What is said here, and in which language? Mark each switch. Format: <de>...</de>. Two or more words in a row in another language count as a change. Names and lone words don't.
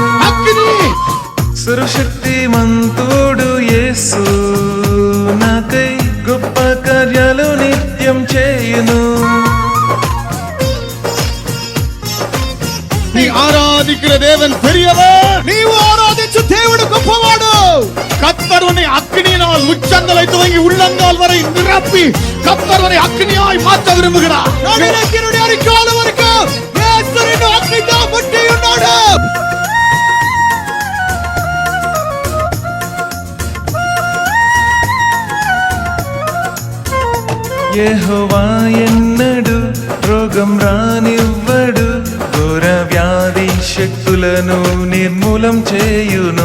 <te>సర్వశక్తిమంతుడు యేసు నాకై గొప్ప కార్యాలు నిత్యం చేయును. ఆరాధించిన దేవుని పెరియవర్. నీవు ఆరాధించు దేవుడు గొప్పవాడు.</te> <ta>கர்த்தர் உன்னை அக்னியினால் உச்சந்தலை துவங்கி உள்ளங்கால் வரை நிரப்பி கர்த்தர் உன்னை அக்னியாய் மாற்ற விரும்புகிறார்.</ta> <te>నడినెక్కినుడి అరికాల వరకు యేసు నిన్ను అగ్నితో ముట్టి ఉన్నాడు. యెహోవా ఎన్నడు రోగం రానివ్వడు, ఘోర వ్యాధి శక్తులను నిర్మూలం చేయును.</te>